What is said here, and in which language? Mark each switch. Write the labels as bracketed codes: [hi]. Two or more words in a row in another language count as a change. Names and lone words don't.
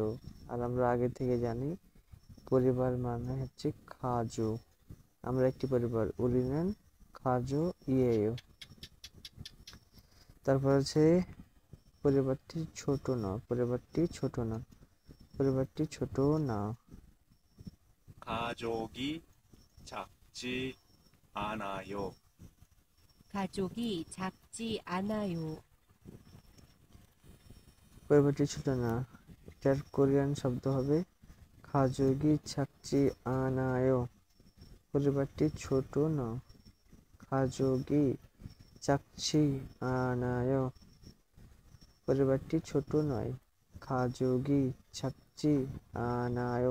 [bn] আর আমরা আগে থেকে জানি পরিবার মানে হচ্ছে খাজো। আমরা একটি পরিবার, [ko] 우리는 가족이에요. [bn] তারপর আছে পরিবারটি ছোট না, পরিবারটি ছোট না, পরিবারটি ছোট না। [ko] 가족이 작지 않아요. 가족이 작지 않아요. [bn] পরিবারটি ছোট না, এটার কোরিয়ান শব্দ হবে [ko] 가족이 작지 않아요. [bn] পরিবারটি ছোট না, [ko] 가족이 작지 않아요. [bn] পরিবারটি ছোট নয়, [ko] 가족이 작지 않아요.